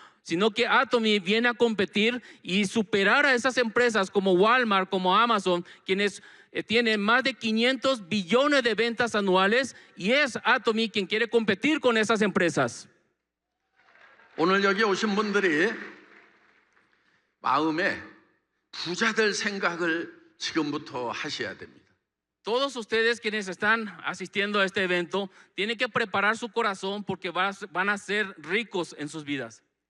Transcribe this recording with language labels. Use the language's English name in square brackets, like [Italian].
[Spanish] sino que Atomy viene a competir y superar a esas empresas como Walmart, como Amazon, quienes tienen más de 500 billones de ventas anuales, y es Atomy quien quiere competir con esas empresas. [Korean] 오늘 여기 오신 분들이 마음에 부자 될 생각을 지금부터 하셔야 됩니다. [Spanish] Todos ustedes quienes están asistiendo a este evento tienen que preparar su corazón porque van a ser ricos en sus vidas.